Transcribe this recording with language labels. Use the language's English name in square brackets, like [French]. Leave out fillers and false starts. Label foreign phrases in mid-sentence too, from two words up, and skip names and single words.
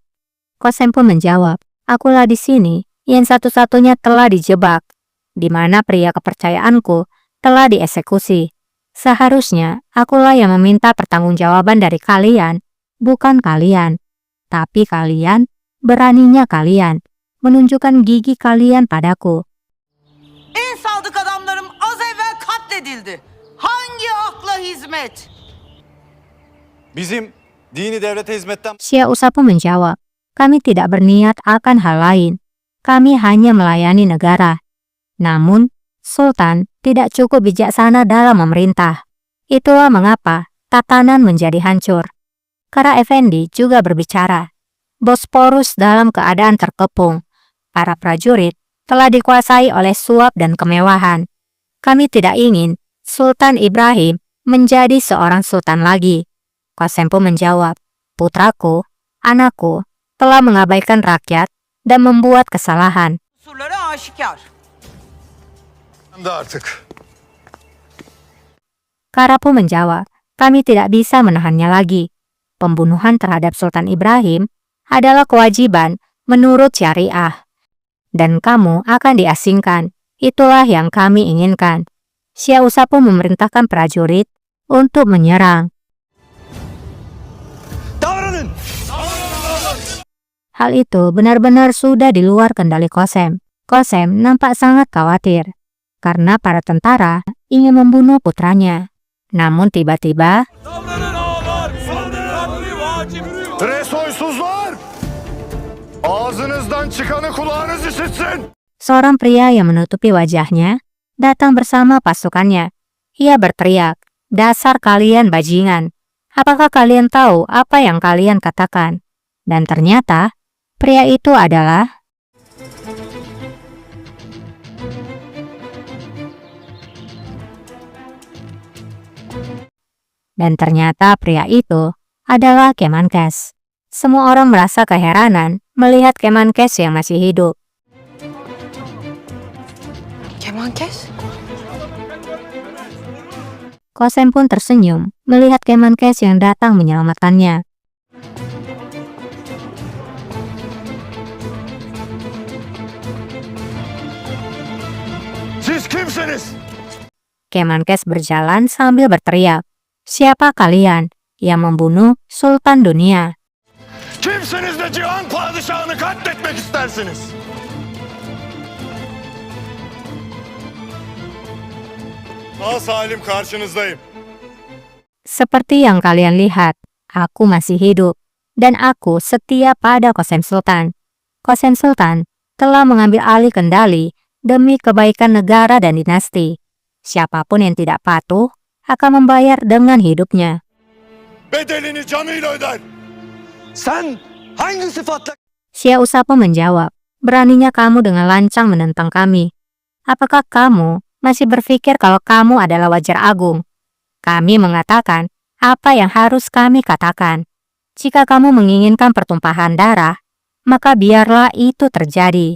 [Indonesian] Kosem pun menjawab, akulah di sini yang satu-satunya telah dijebak. Di mana pria kepercayaanku telah dieksekusi. Seharusnya akulah yang meminta pertanggungjawaban dari kalian, bukan kalian. Tapi kalian, beraninya kalian, menunjukkan gigi kalian padaku. [Turkish] En sadık adamlarım az evvel katledildi. Hangi akla hizmet? Bizim dini devlete hizmetten [Indonesian] Syekh Usa pun menjawab, kami tidak berniat akan hal lain. Kami hanya melayani negara. Namun, Sultan tidak cukup bijaksana dalam memerintah. Itulah mengapa tatanan menjadi hancur. Kara Effendi juga berbicara. Bosporus dalam keadaan terkepung. Para prajurit telah dikuasai oleh suap dan kemewahan. Kami tidak ingin Sultan Ibrahim menjadi seorang sultan lagi. Kosem pun menjawab, putraku, anakku, telah mengabaikan rakyat dan membuat kesalahan. [Turkish] Kusurları aşikar. artık. [Indonesian] Kara pun menjawab, kami tidak bisa menahannya lagi. Pembunuhan terhadap Sultan Ibrahim adalah kewajiban menurut syariah. Dan kamu akan diasingkan. Itulah yang kami inginkan. Syekh Usa pun memerintahkan prajurit untuk menyerang. [Turkish] Davranın! [Indonesian] Hal itu benar-benar sudah di luar kendali Kosem. Kosem nampak sangat khawatir karena para tentara ingin membunuh putranya. Namun tiba-tiba [Turkish] Davranın ağalar! Saldırı vacip! Resoysuzlar! Ağzınızdan çıkanı kulağınız işitsin! [Indonesian] seorang pria yang menutupi wajahnya datang bersama pasukannya. Ia berteriak, dasar kalian bajingan. Apakah kalian tahu apa yang kalian katakan? Dan ternyata pria itu adalah Kemenkes. Semua orang merasa keheranan melihat Kemenkes yang masih hidup. Kemankes? Kosem pun tersenyum melihat Kemenkes yang datang menyelamatkannya. [Turkish] Siz kimsiniz? [Indonesian] Kemenkes berjalan sambil berteriak, siapa kalian yang membunuh Sultan Dunia? [Turkish] Kimsiniz de cihan padişahını katletmek istersiniz? Sağ salim karşınızdayım. [Indonesian] Seperti yang kalian lihat, aku masih hidup, dan aku setia pada Kosem Sultan. Kosem Sultan telah mengambil alih kendali demi kebaikan negara dan dinasti. Siapapun yang tidak patuh akan membayar dengan hidupnya. [Turkish] Bedelini canıyla öder. Sen hangi sıfatla... [Indonesian] Syekh Usa pun menjawab, beraninya kamu dengan lancang menentang kami. Apakah kamu masih berpikir kalau kamu adalah wajar agung? Kami mengatakan apa yang harus kami katakan. Jika kamu menginginkan pertumpahan darah, maka biarlah itu terjadi.